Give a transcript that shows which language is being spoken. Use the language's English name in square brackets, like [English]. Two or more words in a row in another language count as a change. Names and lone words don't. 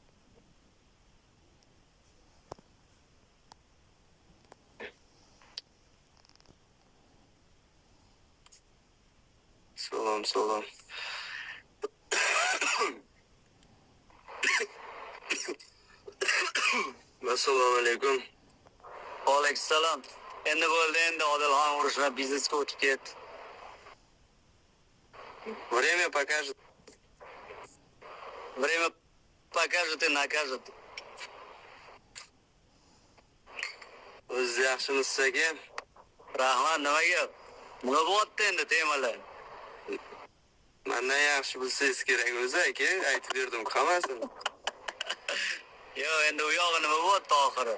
[Uzbek] Salom. Assalomu alaykum. Alayhissalom. Endi bo'ldi, endi Odilxon urushlar biznesga o'tib ketdi. [Russian] Время покажет. Время покажет и накажет. [Uzbek] O'z yaxshimisiz aka? Rahmat, nimaga? Nima bo'lyapti endi temalar? Mendan yaxshi bilsangiz kerak o'zi aka, aytib berdim hammasini. Yo, endi u yog'i nima bo'lyapti oxiri?